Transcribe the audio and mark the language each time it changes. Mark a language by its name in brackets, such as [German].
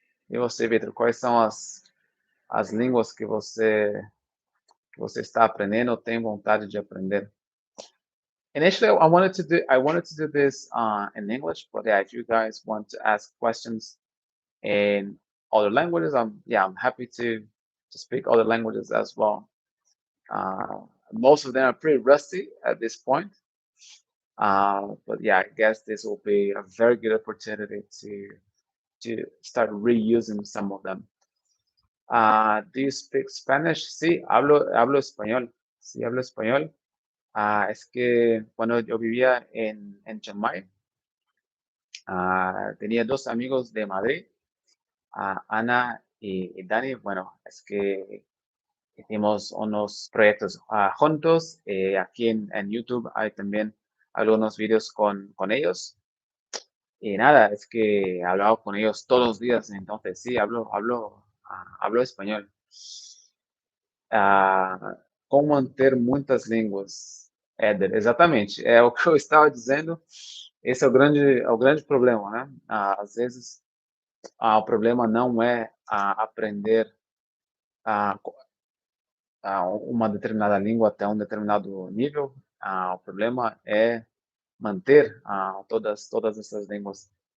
[Portuguese] E você, Vitor, quais são as línguas que você está aprendendo ou tem vontade de aprender? [English] Initially, I wanted to do this in English, but yeah, if you guys want to ask questions in other languages, I'm happy to speak other languages as well. Uh, Most of them are pretty rusty at this point, but yeah, I guess this will be a very good opportunity to start reusing some of them. Do you speak Spanish? [Spanish] Sí, hablo español. Sí, hablo español. Es que cuando yo vivía en Chiang Mai, tenía dos amigos de Madrid, Ana y Dani. Bueno, es que hicimos unos proyectos juntos. Aquí en YouTube hay también algunos vídeos con ellos. Y nada, es que he hablado con ellos todos los días, entonces sí, hablo español. [Portuguese] Ah, como manter muitas línguas, Éder, exatamente, é o que eu estava dizendo, esse é o grande problema, né? Às vezes, o problema não é aprender ah, uma determinada língua até um determinado nível, o problema é manter todas essas línguas.